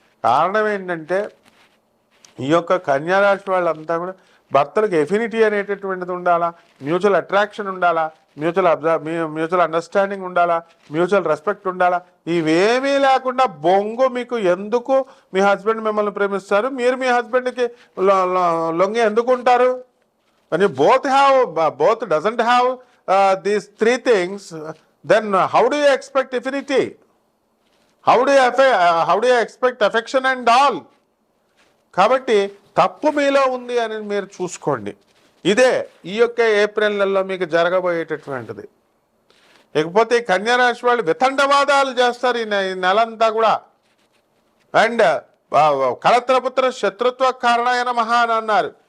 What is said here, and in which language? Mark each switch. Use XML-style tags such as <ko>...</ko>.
<te>కారణం ఏంటంటే ఈ యొక్క కన్యారాశి వాళ్ళంతా కూడా భర్తలకు ఎఫినిటీ అనేటటువంటిది ఉండాలా, మ్యూచువల్ అట్రాక్షన్ ఉండాలా, మ్యూచువల్ అండర్స్టాండింగ్ ఉండాలా, మ్యూచువల్ రెస్పెక్ట్ ఉండాలా. ఇవేమీ లేకుండా బొంగు మీకు ఎందుకు మీ హస్బెండ్ మిమ్మల్ని ప్రేమిస్తారు, మీరు మీ హస్బెండ్కి లొంగి ఎందుకు ఉంటారు?</te> <en>When you both doesn't have these three things, then how do you expect affinity? How do you expect affection and all?</en> <te>కాబట్టి తప్పు మీలో ఉంది అని మీరు చూసుకోండి. ఇదే ఈ యొక్క ఏప్రిల్ నెలలో మీకు జరగబోయేటటువంటిది. ఇకపోతే కన్యారాశి వాళ్ళు వితండవాదాలు చేస్తారు ఈ నెలంతా కూడా. అండ్</te> <sa>కళత్రపుత్ర శత్రుత్వ కారణాయ నమః</sa> <te>అని అన్నారు.</te>